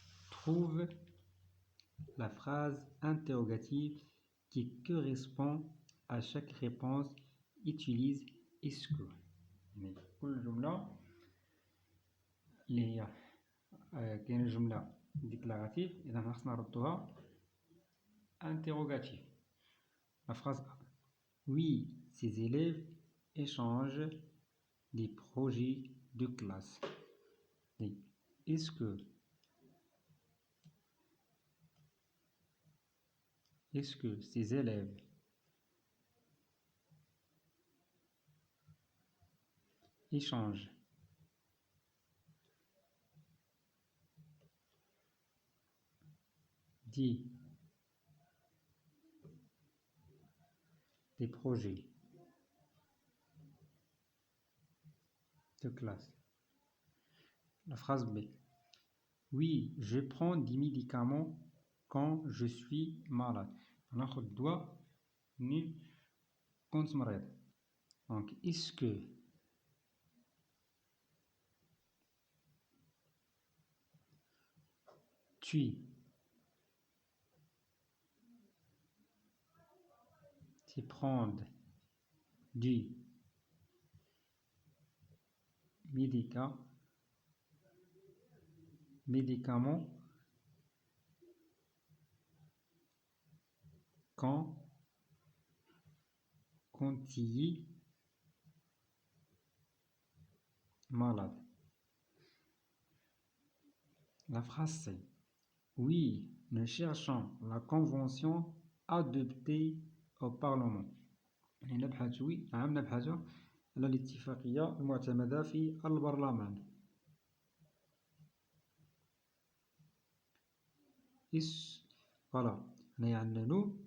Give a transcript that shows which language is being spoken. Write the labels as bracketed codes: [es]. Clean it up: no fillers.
[fr] Trouve la phrase interrogative qui correspond à chaque réponse. Utilise est-ce que. [ar] كل جملة اللي هي كاين جملة déclarative إذا خصنا نردوها interrogative. [fr] La phrase A. Oui, ces élèves échangent des projets de classe. Est-ce que ces élèves échangent des projets de classe? La phrase B. Oui, je prends des médicaments quand je suis malade. [ar] ناخذ الدواء منين كنت مريض. [fr] Donc est-ce que tu prends du médicament quand tu es malade? La phrase C. Oui, nous cherchons la convention adoptée au Parlement. [ar] نبحث على الاتفاقية المعتمدة في البرلمان. [fr] Voilà. [ar] هنايا عندنا nous.